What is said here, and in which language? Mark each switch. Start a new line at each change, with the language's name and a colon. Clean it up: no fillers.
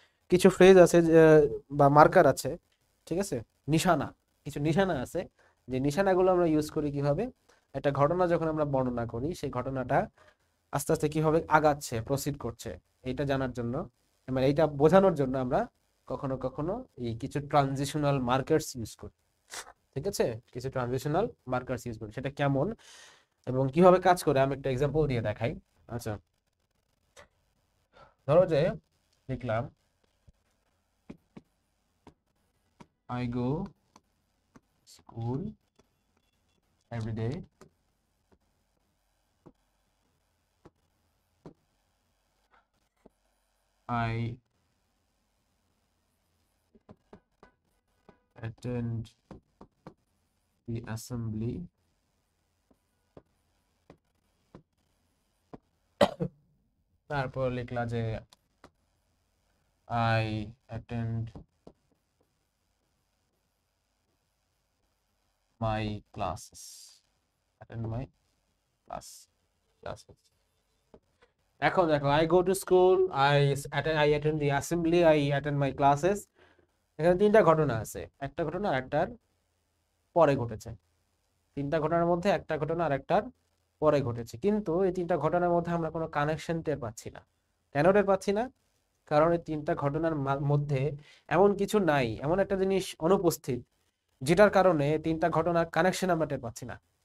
Bangla: কিছু ফ্রেজ আছে বা মার্কার আছে, ঠিক আছে, নিশানা, কিছু নিশানা আছে, যে নিশানাগুলো আমরা ইউজ করি কিভাবে, একটা ঘটনা যখন আমরা বর্ণনা করি, সেই ঘটনাটা আস্তে আস্তে কিভাবে আগাচ্ছে, প্রসিড করছে, এটা জানার জন্য, মানে এইটা বোঝানোর জন্য আমরা কখনো কখনো এই কিছু ট্রানজিশনাল মার্কার্স ইউজ করি, ঠিক আছে। কিছু ট্রানজিশনাল মার্কার্স ইউজ করি, সেটা কেমন এবং কিভাবে কাজ করে আমি একটা এক্সাম্পল দিয়ে দেখাই। আচ্ছা, ধরো যে লিখলাম
English: I go school every day. I attend the assembly.
Bangla: তারপর লিখলা যে
English: I attend my classes. Attend my classes. এখন দেখো, I go to school, I attend the assembly, I attend my classes.
Bangla: এখানে তিনটা ঘটনা আছে, একটা ঘটনা আরেকটার পরে ঘটেছে। তিনটা ঘটনার মধ্যে একটা ঘটনা আরেকটার পরে ঘটেছে, কিন্তু এই তিনটা ঘটনার মধ্যে আমরা কোনো কানেকশন টের পাচ্ছি না। কেন টের পাচ্ছি না? কারণ এই তিনটা ঘটনার মধ্যে এমন কিছু নাই, এমন একটা জিনিস অনুপস্থিত, যেটার কারণে তিনটা ঘটনার কানেকশন আমরা টের পাচ্ছি না।